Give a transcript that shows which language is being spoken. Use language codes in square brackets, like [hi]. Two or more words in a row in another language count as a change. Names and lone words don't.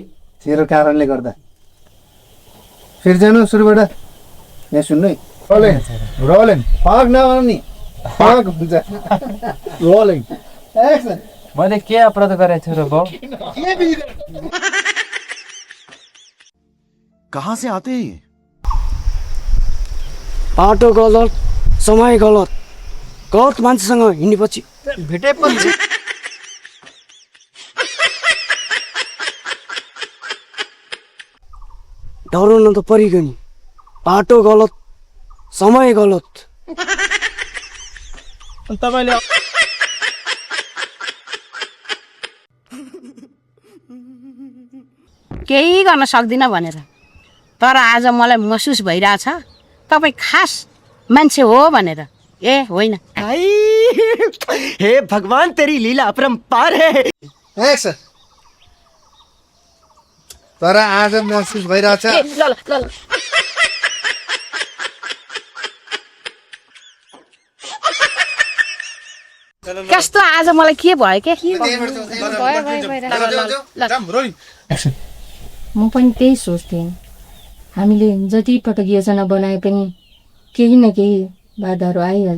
[ne] तेरो कारणले गर्दा फेरि जानु सुरुबाट यहाँ सुन्नु है रोलिङ फक नभन्नु नि फक हुन्छ [en] rolling action [ne] मैले के अपराध गरेको छु र भाउ [hi] कहाँ से आते हैं ये? [ne] बाटो गलत समय गलत गलत मान्छेसँग हिँडेपछि भेटेपछि डराउन त परिगयो नि बाटो गलत समय गलत तपाईँले केही गर्न सक्दिनँ भनेर तर आज मलाई महसुस भइरहेछ तपाईँ खास मान्छे हो भनेर ए होइन [hi] हे भगवान तेरी लीला अपरंपार है [ne] एक्सन तर आज महसुस भइरहेछ ए, ल ल ल ल। कस्तो आज मलाई के भयो के म पनि त्यही सोच्थेँ हामीले जति पटक योजना बनाए पनि केही न केही बाधाहरू आइहाल्छ